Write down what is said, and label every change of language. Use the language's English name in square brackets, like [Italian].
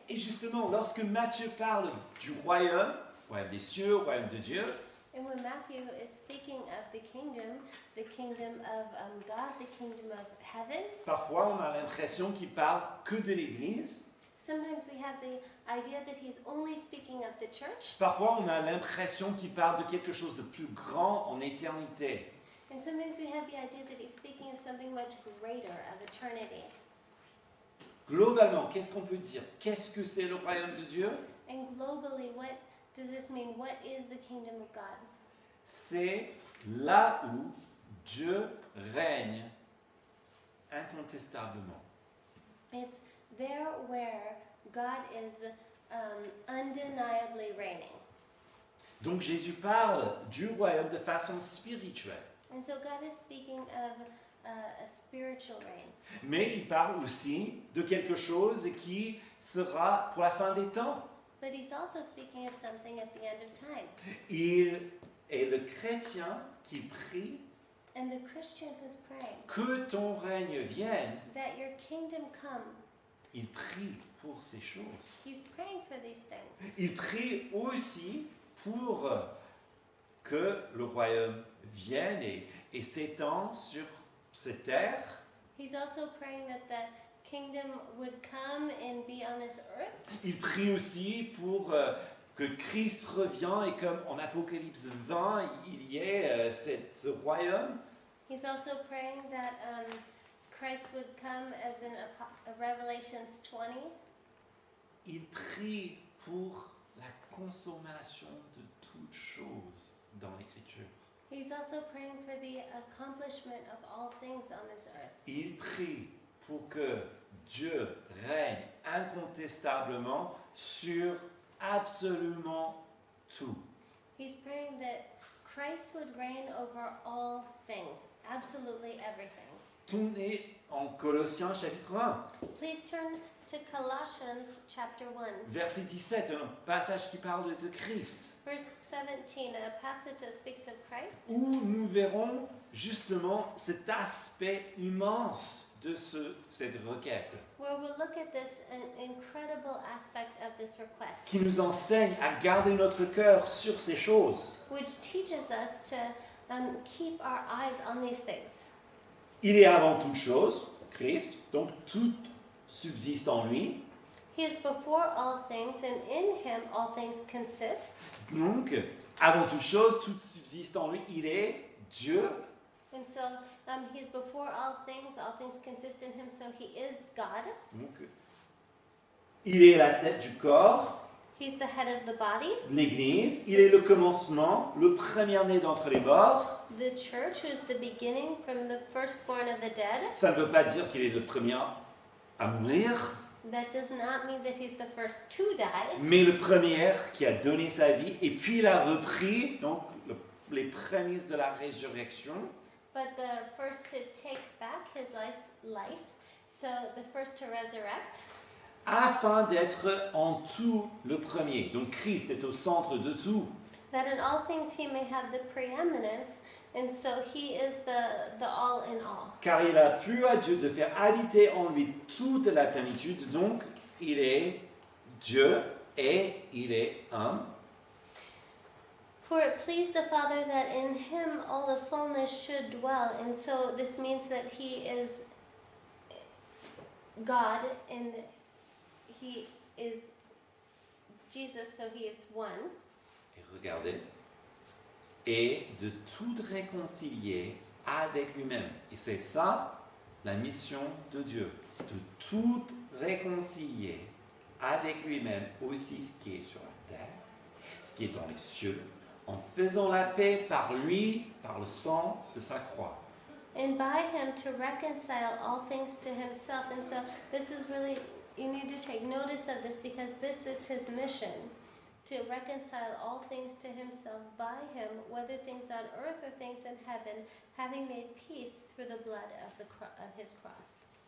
[French] Et justement, lorsque Matthieu parle du royaume des cieux, royaume de Dieu, [English] And when Matthew is speaking of the kingdom of God, the kingdom of heaven, [French] parfois on a l'impression qu'il parle que de l'Église. [English] sometimes we have the idea that he's only speaking of the church, [French] Parfois, on a l'impression qu'il parle de quelque chose de plus grand en éternité. [English] and sometimes we have the idea that he's speaking of something much greater, of eternity. [French] Globalement, qu'est-ce qu'on peut dire? Qu'est-ce que c'est le royaume de Dieu? [English] And globally, what does this mean? What is the kingdom of God? [French] C'est là où Dieu règne incontestablement. [English] It's there where God is undeniably reigning. [French] Donc Jésus parle du royaume de façon spirituelle. [English] And so God is speaking of a spiritual reign. [French] Mais il parle aussi de quelque chose qui sera pour la fin des temps. [English] But he's also speaking of something at the end of time. [French] Il est le chrétien qui prie [English] And the Christian who's praying, [French] que ton règne vienne. [English] that your kingdom come, [French] Il prie pour ces choses. [English] he's praying for these things. [French] Il prie aussi pour que le royaume vienne et s'étende sur cette terre. [English] He's also praying that the kingdom would come and be on this earth. [French] Il prie aussi pour que Christ revienne et comme en Apocalypse 20, il y ait ce royaume. [English] He's also praying that Christ would come as in Revelations 20. [French] Il prie pour la consommation de toutes choses dans l'Écriture. [English] He's also praying for the accomplishment of all things on this earth. [French] Il prie pour que Dieu règne incontestablement sur absolument tout. [English] He's praying that Christ would reign over all things, absolutely everything. [French] Tournez en Colossiens chapitre 1, [English] Please turn to Colossians chapter 1, [French] verset 17, un passage qui parle de Christ, [English] verse 17, a passage that speaks of Christ, [French] où nous verrons justement cet aspect immense de cette requête, [English] where we'll look at this incredible aspect of this request, [French] qui nous enseigne à garder notre cœur sur ces choses. [English] which teaches us to keep our eyes on these things. [French] Il est avant toute chose, Christ, donc tout subsiste en lui. [English] He is before all things, and in him all things consist. [French] Donc, avant toute chose, tout subsiste en lui. Il est Dieu. [English] And so he is before all things consist in him, so he is God. [French] Donc, il est la tête du corps, [English] He's the head of the body, [French] l'Église. Il est le commencement, le premier-né d'entre les morts. [English] the church, who is the beginning from the firstborn of the dead. [French] Ça ne veut pas dire qu'il est le premier à mourir, [English] That does not mean that he's the first to die, [French] mais le premier qui a donné sa vie et puis il a repris donc les prémices de la résurrection. [English] but the first to take back his life, so the first to resurrect, [French] afin d'être en tout le premier. Donc Christ est au centre de tout. [English] That in all things he may have the preeminence, and so he is the all in all. [French] Car il a plu à Dieu de faire habiter en lui toute la plénitude, donc il est Dieu et il est un. [English] For it pleased the Father that in him all the fullness should dwell, and so this means that he is God and he is Jesus, so he is one. [French] Et regardez, et de tout réconcilier avec lui-même. Et c'est ça la mission de Dieu, de tout réconcilier avec lui-même, aussi ce qui est sur la terre, ce qui est dans les cieux, en faisant la paix par lui, par le sang de sa croix. [English] And by him to reconcile all things to himself. And so this is really, you need to take notice of this because this is his mission. To reconcile all things to himself by him, whether things on earth or things in heaven, having made peace through the blood of his cross.